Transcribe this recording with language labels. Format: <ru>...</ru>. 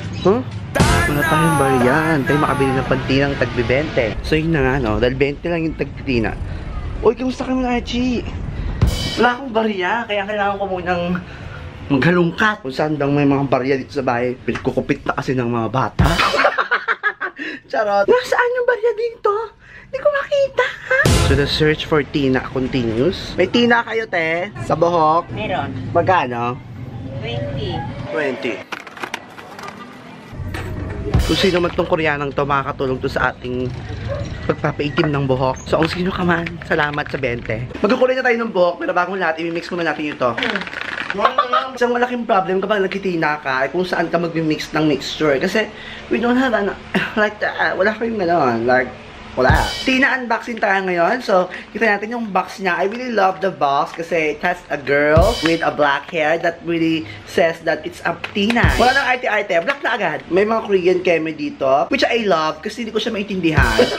<tl>Huh? Wala tayong bariyan. Tayo makabili ng pantinang tagbi-20. So, yun na nga, no? Dahil 20 lang yung tagtitina. Uy, kamusta ka muna, Archie? Wala akong barya, kaya kailangan ko munang maghalungkat. Kung saan bang may mga barya dito sa bahay, pinagkukupit na kasi ng mga bata. Charot. Nasaan yung barya dito? Hindi ko makita, ha?</tl> <en>So, the search for Tina continues.</en> <tl>May Tina kayo, te? Sa buhok? Meron. Magkano? 20. 20. Kung sino man tong Koreanang to, makakatulong to sa ating pagpapaitim ng buhok. So, kung sino ka man, salamat sa 20. Magkukulay na tayo ng buhok, pero bagong lahat, i-mix muna natin ito. Isang malaking problem kapag nagkitina ka ay kung saan ka mag-mix ng mixture.</tl> <en>Kasi, we don't have like that.</en> <tl>Wala kayong gano'n. Like, wala. Tina unboxing tayo ngayon. So, kita natin yung box niya.</tl> <en>I really love the box kasi it has a girl with a black hair that really says that it's a Tina.</en> <tl>Wala nang arte-arte. Black na agad. May mga Korean keme dito,</tl> <en>which I love</en> <tl>kasi hindi ko siya maintindihan.</tl>